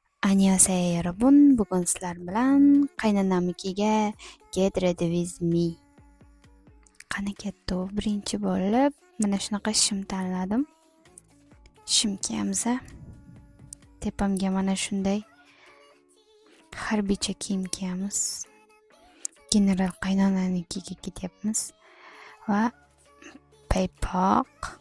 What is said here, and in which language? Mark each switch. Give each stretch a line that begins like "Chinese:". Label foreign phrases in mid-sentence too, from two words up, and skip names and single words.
Korean: 안녕하세요 여러분,
Uzbek: bugun sizlar bilan qaynonamnikiga
English: get ready with me.
Uzbek: Qani ketdi. Birinchi bo'lib mana shunaqa shim tanladim. Shim kiyamiz. Tepamga mana shunday harbiycha kiyim kiyamiz. General qaynonamnikiga ketyapmiz va paypoq.